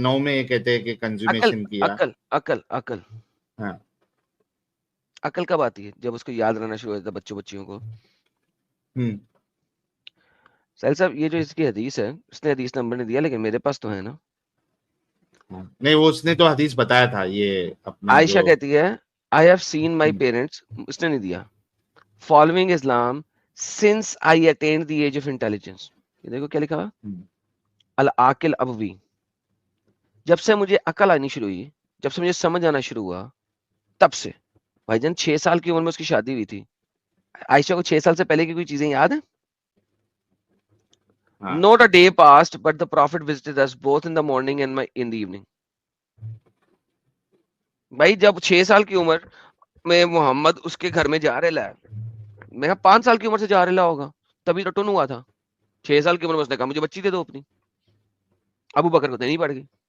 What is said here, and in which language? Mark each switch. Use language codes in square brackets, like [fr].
[ur] 9 میں یہ کہتے ہیں کہ کنزیومیشن کیا. عقل ہاں عقل کب آتی ہے؟ جب اس کو یاد رہنا شروع ہوتا ہے بچوں کو. سہیل صاحب یہ جو اس کی حدیث ہے, اس نے حدیث نمبر نہیں دیا لیکن میرے پاس تو ہے نا. نہیں وہ اس نے تو حدیث بتایا تھا. یہ عائشہ کہتی ہے [en] I have seen my parents, [ur] اس نے نہیں دیا, [en] following Islam since I attained the age of intelligence. [ur] یہ دیکھو کیا لکھا ہوا, العاقل ابوی. جب سے مجھے عقل آنی شروع ہوئی, جب سے مجھے سمجھ آنا شروع ہوا, تب سے. بھائی جان 6 سال کی عمر میں اس کی شادی ہوئی تھی. عائشہ کو 6 سال سے پہلے کی کوئی چیزیں یاد ہیں؟ [en] Not a day passed but the prophet visited us both in the morning and in the evening. [ur] بھائی جب 6 سال کی عمر میں محمد اس کے گھر میں جا رہا ہے, میں 5 سال کی عمر سے جا رہا ہوگا, تبھی رٹن ہوا تھا. 6 سال کی عمر میں اس نے کہا مجھے بچی دے دو اپنی. ابو بکر کو دینی پڑ گئی.